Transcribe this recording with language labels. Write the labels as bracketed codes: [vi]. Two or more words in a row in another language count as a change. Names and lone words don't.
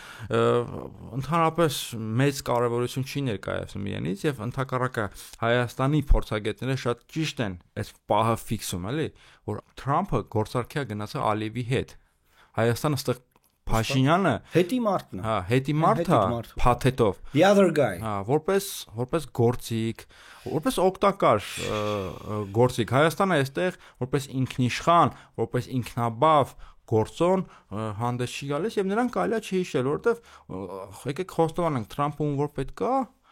[hy] ընդհանրապես մեծ կարեւորություն չի ներկայացնում իրենից եւ ընդհակառակը Հայաստանի փորձագետները շատ ճիշտ են այս պահը ֆիքսում, էլի, որ Թրամփը գործարքիա գնացել Ալիևի հետ։ Հայաստանը ստեղ Փաշինյանը հետի մարդն է։ Հա, հետի մարդը փաթեթով։ [en] The other guy։ [hy] Հա, որպես գործիք, որպես օգտակար գործիք։ Հայաստանը այստեղ որպես ինքնիշխան, որպես ինքնաբավ գործոն հանդես չի գալիս եւ նրանք կարելի է չհիշել, որովհետեւ եկեք խոստովանենք Թրամփը ում որ պետք է,